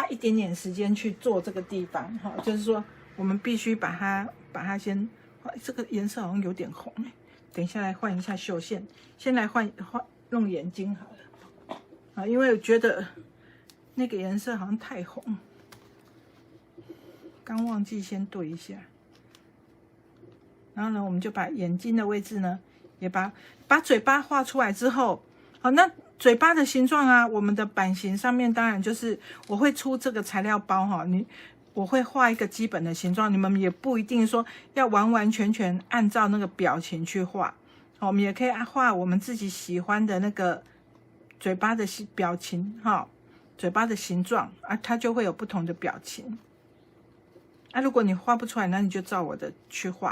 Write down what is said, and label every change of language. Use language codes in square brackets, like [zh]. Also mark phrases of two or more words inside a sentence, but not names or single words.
[zh] 一點點時間去做這個地方，哈，就是說我們必須把它先畫，這個顏色好像有點紅，等一下來換一下繡線，先來換弄眼睛好了，啊，因為我覺得那個顏色好像太紅，剛忘記先對一下，然後呢，我們就把眼睛的位置呢。也把嘴巴畫出來之後，好，那嘴巴的形狀啊，我們的版型上面當然就是我會出這個材料包哈，我會畫一個基本的形狀，你們也不一定說要完完全全按照那個表情去畫，我們也可以畫我們自己喜歡的那個嘴巴的表情哈，嘴巴的形狀啊，它就會有不同的表情。啊，如果你畫不出來，那你就照我的去畫。